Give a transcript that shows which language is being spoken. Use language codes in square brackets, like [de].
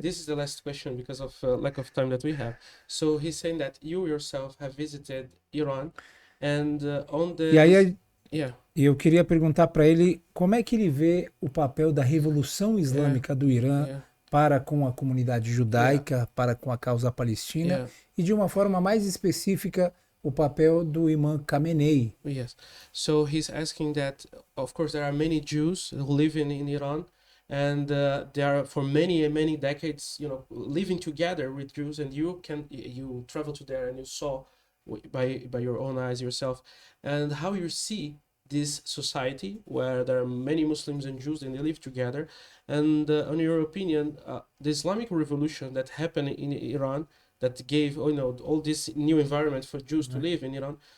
[en] This is the last question because of lack of time that we have. So he's saying that you yourself have visited Iran and on the... [pt] E aí eu queria perguntar para ele como é que ele vê o papel da Revolução Islâmica do Irã para com a comunidade judaica, para com a causa palestina e de uma forma mais específica o papel do imã Khamenei. [en] Yes. So he's asking that, of course, there are many Jews who live in Iran, and they are for many decades, living together with Jews, and you travel to there and you saw by your own eyes yourself, and how you see this society where there are many Muslims and Jews and they live together, and in your opinion, the Islamic revolution that happened in Iran, that gave all this new environment for Jews to live in Iran.